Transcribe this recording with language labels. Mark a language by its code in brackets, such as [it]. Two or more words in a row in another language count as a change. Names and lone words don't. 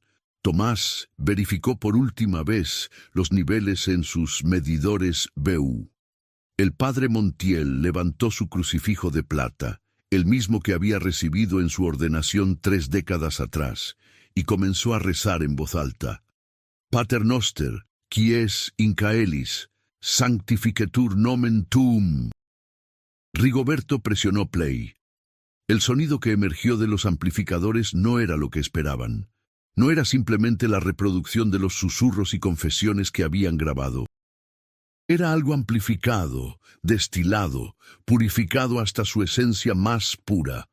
[es] Tomás verificó por última vez los niveles en sus medidores BU. El padre Montiel levantó su crucifijo de plata, el mismo que había recibido en su ordenación 3 décadas atrás, y comenzó a rezar en voz alta. [la] «Pater noster, qui es in caelis, sanctificetur nomen tuum». [es] Rigoberto presionó play. El sonido que emergió de los amplificadores no era lo que esperaban. No era simplemente la reproducción de los susurros y confesiones que habían grabado. Era algo amplificado, destilado, purificado hasta su esencia más pura.